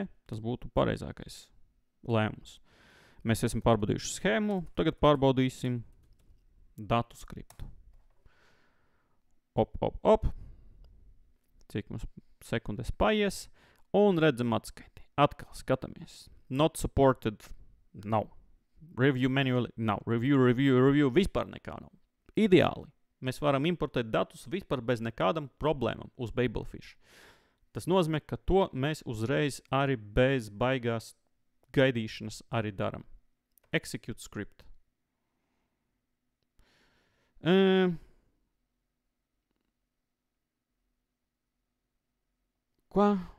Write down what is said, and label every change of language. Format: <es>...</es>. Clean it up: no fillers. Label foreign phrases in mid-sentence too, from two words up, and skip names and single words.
<lv>Tas būtu pareizākais lēmums. Mēs esam pārbaudījuši schēmu, tagad pārbaudīsim datu skriptu. Op. Cik mums sekundes paies, un redzam atskaiti. Atkal skatāmies.</lv> <en>Not supported, nav. Review manually,</en> <lv>nav. Review, vispār nekā nav. Ideāli. Mēs varam importēt datus vispār bez nekādam problēmam uz Babelfish. Tas nozīmē, ka to mēs uzreiz arī bez baigās gaidīšanas arī daram.</lv> <en>Execute script.</en> <lv>Ko?</lv>